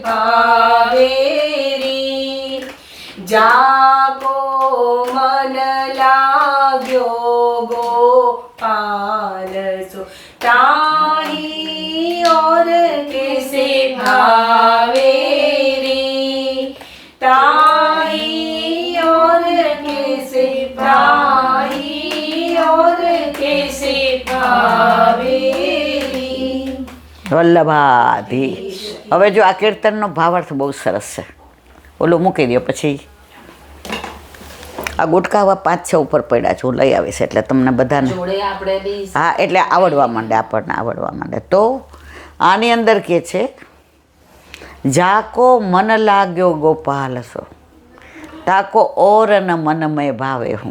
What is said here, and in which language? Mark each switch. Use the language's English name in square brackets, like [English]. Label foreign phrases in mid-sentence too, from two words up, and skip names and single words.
[Braj] भावेरी जाको मन लाग्यो गोपाल सो ताही और कैसे भावेरी ताही और कैसे ताही और कैसे भावेरी [Gujarati] વલ્લભાધીશ. હવે જો આ કીર્તનનો ભાવાર્થ બહુ સરસ છે. ઓલું મૂકી દો પછી આ ગુટકા આવા 5-6 ઉપર પડ્યા છે, હું લઈ આવીશ એટલે તમને બધાને જોડે આપણે બી હા એટલે આવડવા માંડે, આપણને આવડવા માંડે. તો આની અંદર કે છે [Braj] जाको मन लाग्यो गोपाल सो ताको और न मनमय भावे [Gujarati] હું.